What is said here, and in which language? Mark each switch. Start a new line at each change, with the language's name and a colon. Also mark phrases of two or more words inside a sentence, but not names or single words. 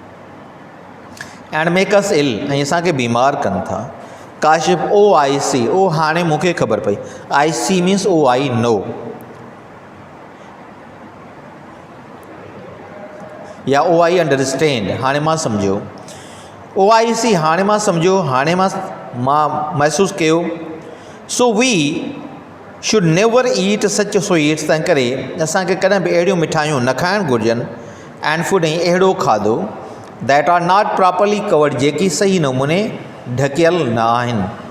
English: and make us ill,
Sindhi: ऐं असांखे बीमार कनि था। काशिफ़
English: oh I see,
Sindhi: ओ हाणे मूंखे ख़बर पई,
English: I see means oh I know, या oh I understand,
Sindhi: हाणे मां सम्झो।
English: oh I see,
Sindhi: हाणे मां सम्झो, हाणे मां महसूसु कयो।
English: so we should never eat such sweets,
Sindhi: तंहिं करे असांखे कॾहिं बि अहिड़ियूं मिठाइयूं न खाइणु घुरिजनि।
English: and food,
Sindhi: ऐं अहिड़ो खाधो
English: that are not properly covered,
Sindhi: जेकी सही नमूने ढकियल न आहिनि।